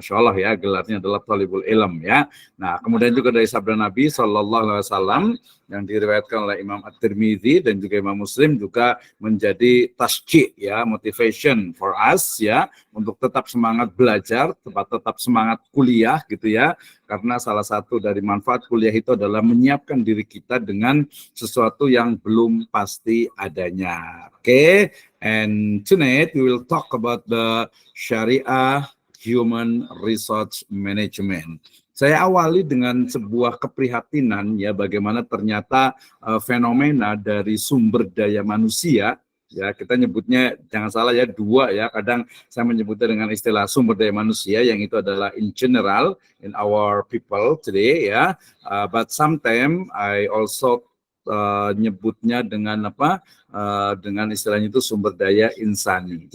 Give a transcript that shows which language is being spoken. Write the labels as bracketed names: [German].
[Indonesian] Masya Allah ya, gelarnya adalah talibul ilm ya. Nah, kemudian juga dari sabda Nabi SAW yang diriwayatkan oleh Imam At-Tirmidzi dan juga Imam Muslim juga menjadi tasjih ya, [English] motivation for us [Indonesian] ya, untuk tetap semangat belajar, tetap semangat kuliah gitu ya. Karena salah satu dari manfaat kuliah itu adalah menyiapkan diri kita dengan sesuatu yang belum pasti adanya. [English] Oke, and tonight we will talk about the Sharia Human Resource Management. [Indonesian] Saya awali dengan sebuah keprihatinan ya, bagaimana ternyata fenomena dari sumber daya manusia ya, kita nyebutnya jangan salah ya, dua ya, kadang saya menyebutnya dengan istilah sumber daya manusia yang itu adalah [English] in general in our people today [Indonesian] ya, [English] but sometimes I also [Indonesian] nyebutnya dengan dengan istilahnya itu sumber daya insani.